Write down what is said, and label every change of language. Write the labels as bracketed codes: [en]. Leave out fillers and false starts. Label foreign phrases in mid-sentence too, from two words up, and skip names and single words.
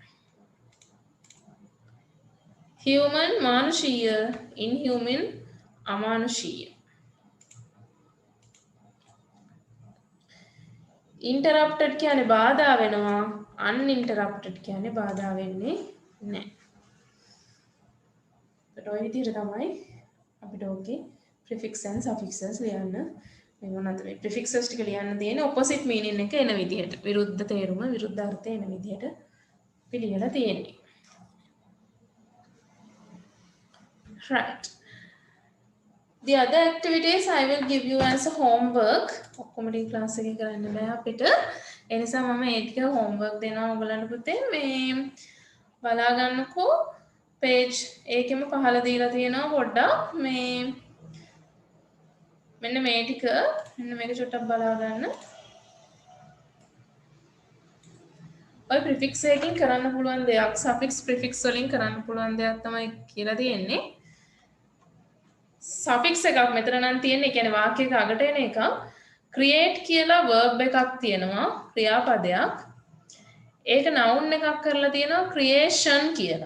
[si] human මානුෂීය, inhuman අමානුෂීය. interrupted කියන්නේ බාධා වෙනවා, uninterrupted කියන්නේ බාධා වෙන්නේ නැහැ. ඒත් ඔය විදිහට තමයි අපිට ඕකේ [en] prefix and suffixes [si] ලියන්න. මේ මොනවද මේ prefixes ටික ලියන්න තියෙන්නේ [en] opposite meaning [si] එක එන විදිහට, විරුද්ධ තේරුම, විරුද්ධ අර්ථය එන විදිහට අපි ලියලා තියෙන්නේ. [en] right. The other activities I will give you as a homework. [si] ඔක්කොම ටික ක්ලාස් එකේ කරන්න බෑ අපිට. ඒ නිසා මම ඒ ටික homework දෙනවා ඔයගලන්ට පුතේ. මේ බලා ගන්නකෝ page ඒකෙම පහළ දීලා තියෙනවා පොඩ්ඩක්. මේ මෙන්න මේ ටික මෙන්න මේක චුට්ටක් බලා ගන්න. ඔය prefix එකකින් කරන්න පුළුවන් දෙයක්, suffix prefix වලින් කරන්න පුළුවන් දෙයක් තමයි කියලා තියෙන්නේ. suffix එකක් මෙතන නම් තියෙන්නේ, ඒ කියන්නේ වාක්‍යයක අගට එන එක. create කියලා verb එකක් තියෙනවා, ක්‍රියාපදයක්. ඒක noun එකක් කරලා තියෙනවා creation කියලා.